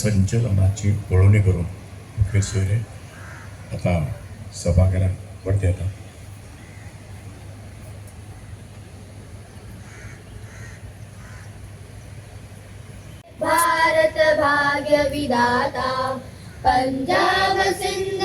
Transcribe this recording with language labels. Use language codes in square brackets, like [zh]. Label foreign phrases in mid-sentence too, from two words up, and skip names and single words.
[mr] पंचनामाची पळवणी करून मुखेल सोयरे आता सभागृहात वरती येतात. [bn] ভারত ভাগ্য বিধাতা পাঞ্জাব সিন্ধ